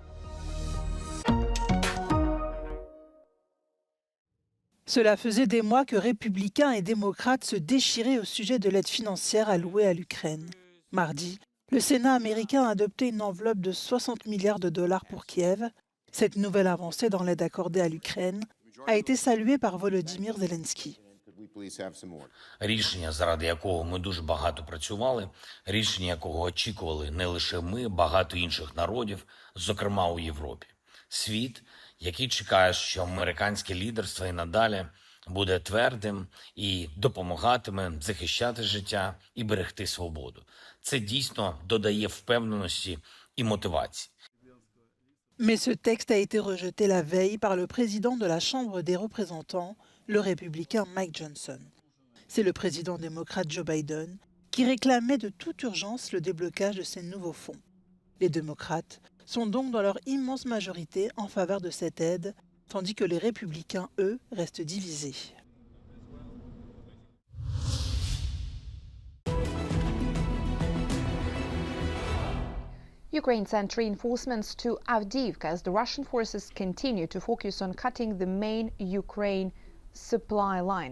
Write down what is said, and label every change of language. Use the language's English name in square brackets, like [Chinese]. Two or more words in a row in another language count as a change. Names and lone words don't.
[French] Cela faisait des mois que républicains et démocrates se déchiraient au sujet de l'aide financière allouée à l'Ukraine. Mardi, le Sénat américain a adopté une enveloppe de 60 milliards de dollars pour Kiev. Cette nouvelle avancée dans l'aide accordée à l'Ukraine a été saluée par Volodymyr Zelensky. [Ukrainian] Рішення, заради якого ми дуже багато працювали, рішення, якого очікували не лише ми, багато інших народів, зокрема у Європі. Світ, який чекає, що американське лідерство і надалі буде твердим і допомагатиме захищати життя і берегти свободу. Це дійсно додає впевненості і мотивації. [French] Mais ce texte a été rejeté la veille par le président de la Chambre des représentants, le républicain Mike Johnson. C'est le président démocrate Joe Biden qui réclamait de toute urgence le déblocage de ces nouveaux fonds. Les démocrates sont donc dans leur immense majorité en faveur de cette aide, tandis que les républicains, eux, restent divisés. [English] Ukraine sent reinforcements to Avdiivka as the Russian forces continue to focus on cutting the main Ukraine supply line.